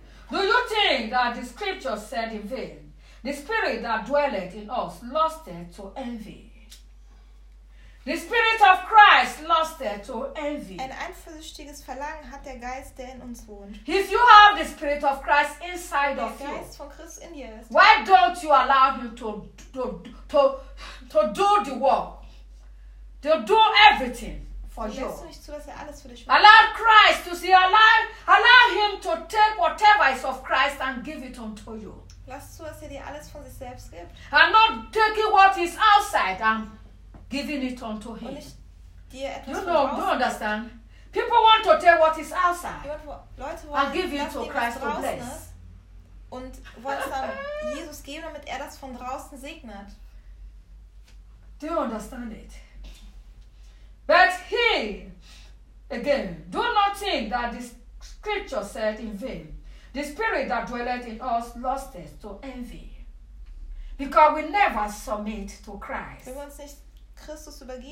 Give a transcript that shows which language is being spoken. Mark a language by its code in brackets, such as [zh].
[en] Do you think that the scripture said in vain, the spirit that dwelleth in us lusteth to envy? The spirit of Christ lusteth to envy. [de] Ein eifersüchtiges Verlangen hat der Geist, der in uns wohnt. [en] If you have the spirit of Christ inside [de] der [en] of [de] Geist [en] you, [de] von Christ in dir ist, [en] why don't you allow him to do the work? To do everything. Allow Christ to see alive. Allow him to take whatever is of Christ and give it unto you. [de] Lass zu, dass er dir alles von sich selbst gibt. [en] And not taking what is outside and giving it unto him. [de] Und nicht dir etwas [en] you know, do you understand? People want to take what is outside and give it to Christ to bless. [de] Und wollen dann Jesus geben, damit er das von draußen segnet. [en] Do you understand it? But he, again, do not think that the scripture said in vain, the spirit that dwelleth in us lusteth to envy. Because we never submit to Christ. [de] Wir wollen nicht Christus übergeben.